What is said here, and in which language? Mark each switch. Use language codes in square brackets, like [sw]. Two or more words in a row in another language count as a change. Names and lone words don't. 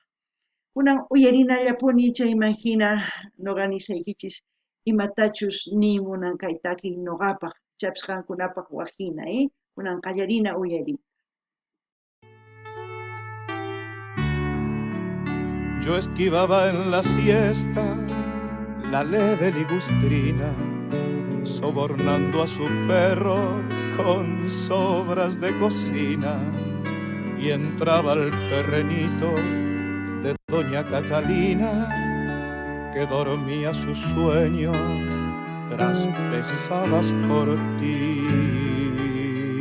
[qu] Kunan uyarinallapuni chayman hina noqa nisaykichis imatachus nimunan kay takiy noqapaq, ichapis qankunapaq waqhina, kunan qallarina uyariyta. [es] Yo esquivaba en la siesta la leve ligustrina, sobornando a su perro con sobras de cocina, y entraba al terrenito de doña Catalina, que dormía su sueño tras pesadas cortinas.